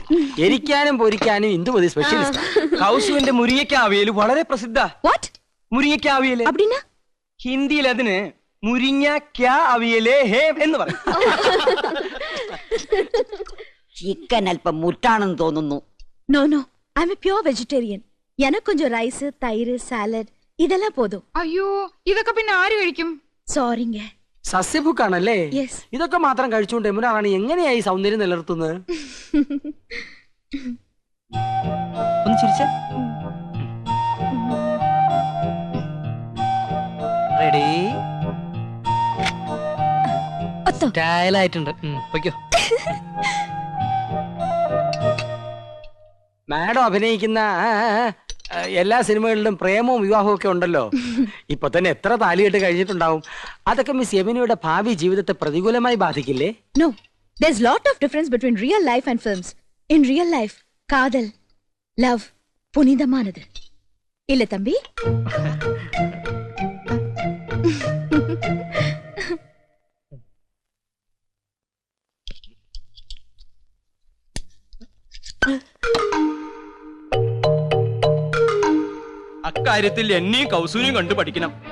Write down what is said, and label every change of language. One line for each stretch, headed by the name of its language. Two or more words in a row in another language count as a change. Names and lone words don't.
Malayalam: എരിക്കാനും പൊരിക്കാനും ഇന്ദുമതി സ്പെഷ്യലിസ്റ്റ്. കൗസുവിന്റെ മുരിങ്ങയ്ക്ക അവിയൽ വളരെ പ്രസിദ്ധ. വാട്ട്? മുരിങ്ങയ്ക്ക അവിയൽ
Tamil: அப்படினா?
Malayalam: ഹിന്ദിയിൽ അതിന് മുരിങ്ങ ക്യാ അവിയലേ ഹേ എന്ന് പറയും. ചിക്കൻ അല്പം മുറ്റാണെന്ന് തോന്നുന്നു.
English: No no I am pure vegetarian.
Tamil: எனக்கு கொஞ்சம் ரைஸ், தயிர், சாலഡ് இதெல்லாம் போதும்.
Malayalam: അയ്യോ ഇതൊക്കെ പിന്നെ ആര് കഴിക്കും?
Tamil: സോറിங்க.
Malayalam: സസ്യഭുക്കാണല്ലേ? Yes. ഇതൊക്കെ മാത്രം കഴിച്ചുകൊണ്ട് യമുന റാണി എങ്ങനെയായി സൗന്ദര്യം നിലനിർത്തുന്നത്? ഒന്ന് ചിരിച്ച റെഡി സ്റ്റൈലായിട്ടുണ്ട്. പൊയ്ക്കോ. മാഡം അഭിനയിക്കുന്ന എല്ലാ സിനിമകളിലും പ്രേമവും വിവാഹവും ഒക്കെ ഉണ്ടല്ലോ. ഇപ്പൊ തന്നെ എത്ര താലികെട്ട് കഴിഞ്ഞിട്ടുണ്ടാവും. അതൊക്കെ മിസ് യമുനയുടെ ഭാവി ജീവിതത്തെ പ്രതികൂലമായി ബാധിക്കില്ലേ?
English: No, there's lot of difference between real life and films. In real life,
Tamil: காதல், love புனிதமானது. இல்ல தம்பி?
Malayalam: അക്കാര്യത്തിൽ എന്നെയും കൗസൂരിയും കണ്ടു പഠിക്കണം.